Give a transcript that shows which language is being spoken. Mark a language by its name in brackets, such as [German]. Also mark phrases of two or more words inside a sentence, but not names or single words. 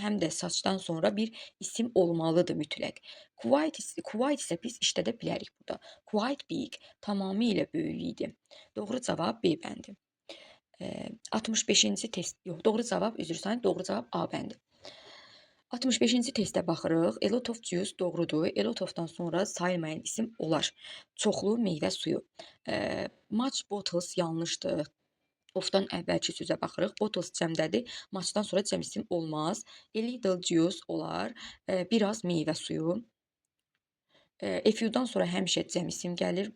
[Azerbaijani] Həm də saçdan sonra bir isim olmalıdır mütləq. Quite isə biz işlədə bilərik burada. [English] Quite big, [Azerbaijani] tamamilə böyük idi. Doğru cavab B bəndi. 65-ci test, yox, doğru cavab, üzr istəyirəm, doğru cavab A bəndi. 65-ci testə baxırıq. [English] A lot of juice doğrudur. A lot of- [Azerbaijani] dan sonra sayılmayan isim olar. Çoxlu meyvə suyu. [English] Much bottles [Azerbaijani] yanlışdır. Of-dan əvvəlki sözə baxırıq. Bottles cəmdədir. Muchdan sonra cəm isim olmaz. [English] A little juice [Azerbaijani] olar. Biraz meyvə suyu. [English] A few- [Azerbaijani] dan sonra həmişə cəm isim gəlir.